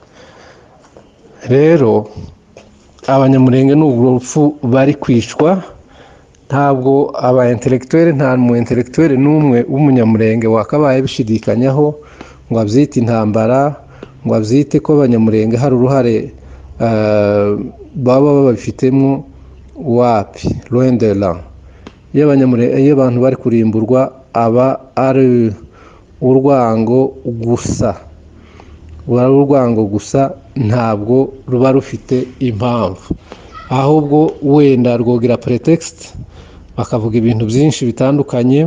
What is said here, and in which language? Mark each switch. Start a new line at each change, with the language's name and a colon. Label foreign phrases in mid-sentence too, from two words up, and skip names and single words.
Kinyarwanda: Rero Abanyamulenge n'ubwo rupfu bari kwicwa, ntabwo aba intellectuel, nta mu intellectuel n'umwe w'umunyamulenge wakabaye bishidikanyaho ngo abyite intambara, ngo abyite ko Abanyamulenge hari uruhare baba babifitemo. Wapi,
French: loin de là.
Kinyarwanda: Iyo abantu bari kurimburwa aba ari urwango gusa, ntabwo ruba rufite impamvu, ahubwo wenda rwogira pretext bakavuga ibintu byinshi bitandukanye.